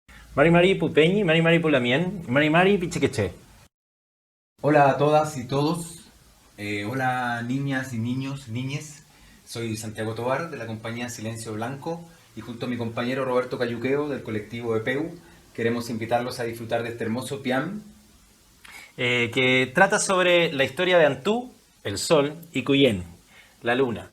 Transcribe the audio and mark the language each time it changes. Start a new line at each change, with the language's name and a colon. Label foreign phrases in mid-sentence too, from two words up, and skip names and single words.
Mapuche: Mari Mari Pupeñi, Mari Mari Pulamien, Mari Mari Pichiqueche.
Spanish: Hola a todas y todos. Hola niñas y niños, niñes. Soy Santiago Tovar de la compañía Silencio Blanco y junto a mi compañero Roberto Cayuqueo del colectivo EPEU queremos invitarlos a disfrutar de este hermoso piam. Que trata sobre la historia de Antú, el sol, y Cuyén, la luna.